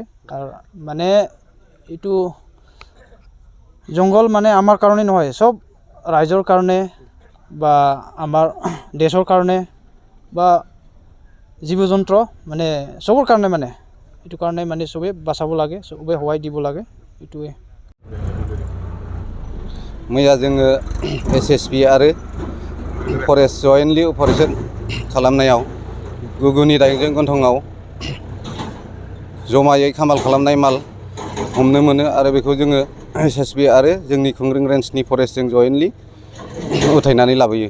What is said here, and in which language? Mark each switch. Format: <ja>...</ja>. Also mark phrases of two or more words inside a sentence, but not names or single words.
<as>আৰু মানে এইটো জংঘল মানে আমাৰ কাৰণে নহয়, চব ৰাইজৰ কাৰণে বা আমাৰ দেশৰ কাৰণে বা জীৱ জন্তু মানে চবৰ কাৰণে, মানে এইটো কাৰণে মানে চবেই বাচাব লাগে, চবেই সহায় দিব লাগে, এইটোৱে।</as> <brx>मैया जोङो SSB आरो फरेस्ट</brx> <en>jointly operation</en> <brx>खालामनायाव गुगुनि दाउजें गन्थंआव जमायै खामाल खालामनाय माल हमनो मोनो आरो बेखौ जोङो SSB आरो जोंनि खुंग्रिं रेन्जनि फरेस्टजों जयेन्टलि उथायनानै लाबोयो।</brx>